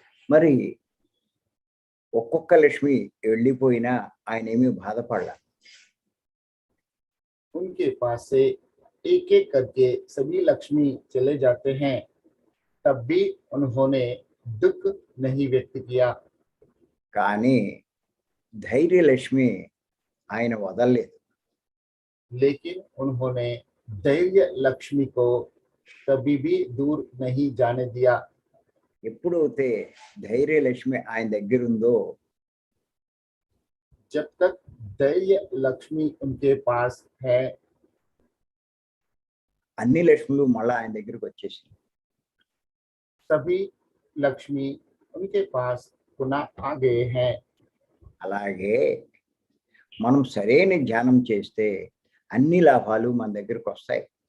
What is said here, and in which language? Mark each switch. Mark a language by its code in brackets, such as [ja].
[te] మరి ఒక్కొక్క లక్ష్మి వెళ్ళిపోయినా ఆయన ఏమీ బాధపడలా. [hi] उनके पास से एक एक करके सभी लक्ष्मी चले जाते हैं, तब भी उन्होंने दुख नहीं व्यक्त किया। [te] కానీ ధైర్యలక్ష్మి ఆయన వదలలేదు. [hi] लेकिन उन्होंने धैर्य लक्ष्मी को कभी भी दूर नहीं जाने दिया। [te] ఎప్పుడైతే ధైర్యలక్ష్మి ఆయన దగ్గర ఉందో [hi] जब तक धैर्य लक्ष्मी उनके पास है, [te] అన్ని లక్ష్ములు మళ్ళా ఆయన దగ్గరికి వచ్చేసింది. [hi] सभी लक्ष्मी उनके पास पुनः आ गए हैं। [te] అలాగే మనం సరైన ధ్యానం చేస్తే అన్ని లాభాలు మన దగ్గరికి వస్తాయి.